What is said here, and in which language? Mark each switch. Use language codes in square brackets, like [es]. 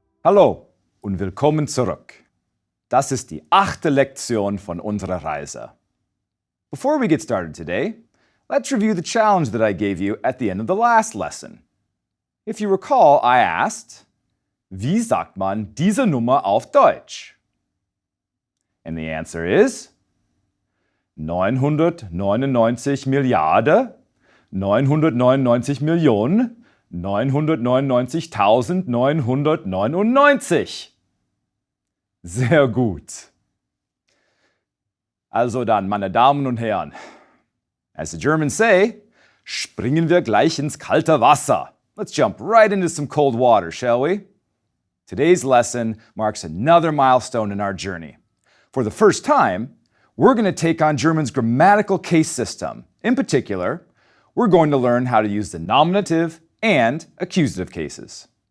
[de] Hallo und willkommen zurück. Das ist die 8. Lektion von unserer Reise. [en] Before we get started today, let's review the challenge that I gave you at the end of the last lesson. If you recall, I asked, [de] wie sagt man diese Nummer auf Deutsch? [en] And the answer is [de] 999 Milliarden, 999 Millionen, 999.999. Sehr gut. Also dann, meine Damen und Herren, [en] as the Germans say, [de] springen wir gleich ins kalte Wasser. [en] Let's jump right into some cold water, shall we? Today's lesson marks another milestone in our journey. For the first time, we're going to take on German's grammatical case system. In particular, we're going to learn how to use the nominative and accusative cases.